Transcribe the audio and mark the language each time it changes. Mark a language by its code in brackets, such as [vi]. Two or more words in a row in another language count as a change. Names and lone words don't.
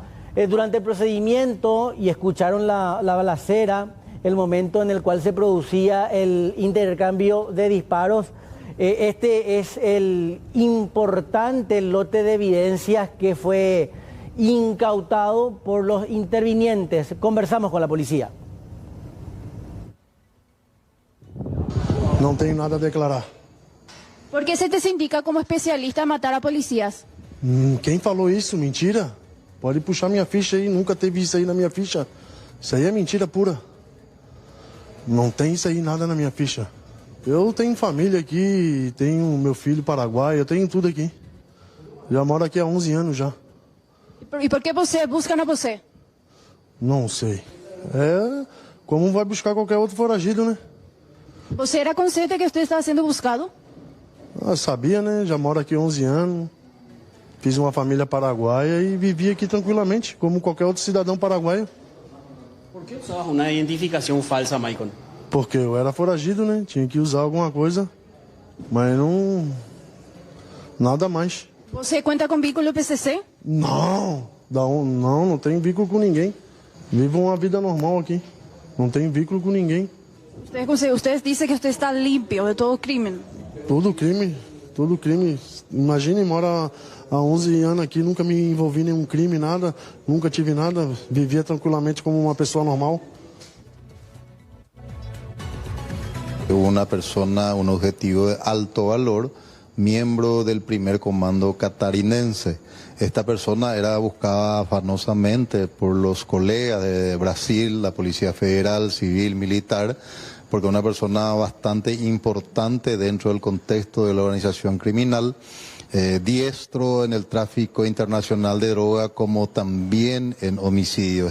[es] Durante el procedimiento, y escucharon la balacera, el momento en el cual se producía el intercambio de disparos, este es el importante lote de evidencias que fue incautado por los intervinientes. Conversamos con la policía. [pt] Não tenho nada a declarar. [es] ¿Por qué se te indica como especialista en matar a policías? [pt] Quem falou isso? Mentira. Pode puxar minha ficha aí, nunca teve isso aí na minha ficha. Isso aí é mentira pura. Não tem isso aí nada na minha ficha. Eu tenho família aqui, tenho meu filho paraguaio, eu tenho tudo aqui. Já moro aqui há 11 anos já. [es] ¿Y por qué buscan a você? [pt] Não sei. É como vai buscar qualquer outro foragido, né? ¿Você era [es] consciente que usted estaba siendo buscado? [pt] Eu sabia, né? Já moro aqui há 11 anos. Fiz uma família paraguaia e vivi aqui tranquilamente, como qualquer outro cidadão paraguaio. ¿Por qué usabas una identificación falsa, Maicon? Porque eu era foragido, né? Tinha que usar alguma coisa, mas não... nada mais. [es] ¿Você cuenta con vínculo PCC? [pt] Não, não tenho vínculo com ninguém. Vivo uma vida normal aqui. Não tenho vínculo com ninguém. [es] Usted dice que usted está limpio de todo crimen. [pt] Todo crime, todo crime. Imagine, mora há 11 anos aqui, nunca me envolvi em nenhum crime, nada. Nunca tive nada, vivia tranquilamente como uma pessoa normal. [es] Una persona, un objetivo de alto valor, miembro del primer comando catarinense. Esta persona era buscada afanosamente por los colegas de Brasil, la Policía Federal, Civil, Militar, porque es una persona bastante importante dentro del contexto de la organización criminal, diestro en el tráfico internacional de droga como también en homicidio.